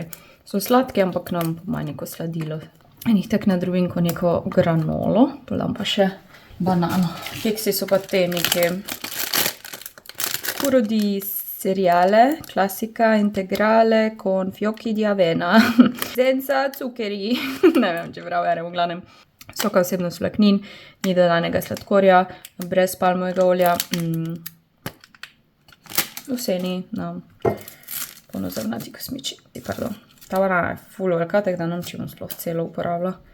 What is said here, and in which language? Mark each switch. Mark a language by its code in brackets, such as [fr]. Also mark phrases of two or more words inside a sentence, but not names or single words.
[sl] So sladke, ampak nam pomaj neko sladilo. In jih tak nadrobim kot neko granolo, podam pa še banano. Keksi so pa te neke [it] puro di cereale, classica integrale con fiocchi di avena. Senza zuccheri. [sl] Ne vem, če prav verjem, v glavnem. Soka vsebnost vlaknin, ni dodanega sladkorja, brez palmovega olja, vseni na polnozrnati kosmiči. Pardon. Ta banana je ful velika, tako da nam čemu sploh celo uporabila.